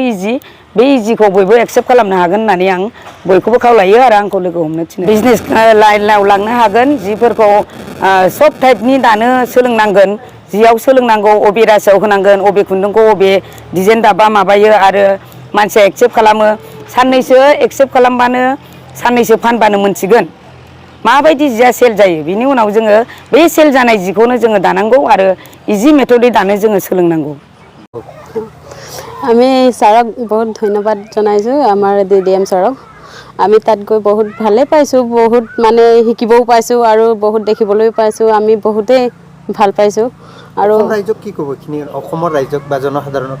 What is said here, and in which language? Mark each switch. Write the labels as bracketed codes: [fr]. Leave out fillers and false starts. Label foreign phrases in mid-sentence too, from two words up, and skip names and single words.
[brx] इजि बे इजिखौ बयबो एक्सेप्ट खालामनो हागोन होननानै आं बयखौबो खावलायो आरो आंखौ लोगो हमनो थिनो बिजनेस लाइनाव लांनो हागोन जिफोरखौ सब टाइपनि दानो सोलोंनांगोन जियाव सोलोंनांगौ अबे रासोआव होनांगोन अबे खुन्दुंखौ अबे डिजाइन दाबा माबायो आरो मानसिया एक्सेप्ट खालामो साननैसो एक्सेप्ट खालामबानो साननैसो फानबानो मोनसिगोन माबायदि जिया सेल जायो बिनि उनाव जोङो बे सेल जानाय जिखौनो जोङो दानांगौ आरो इजि मेथडै दानो जोङो सोलोंनांगौ। [as] আমি ছাৰক বহুত ধন্যবাদ জনাইছোঁ আমাৰ DDM ছাৰক। আমি তাত গৈ বহুত ভালে পাইছোঁ, বহুত মানে শিকিবও পাইছোঁ আৰু বহুত দেখিবলৈও পাইছোঁ। আমি বহুতেই ভাল পাইছোঁ। আৰু অসম ৰাইজক কি ক'ব এইখিনি অসমৰ ৰাইজক বা জনসাধাৰণক?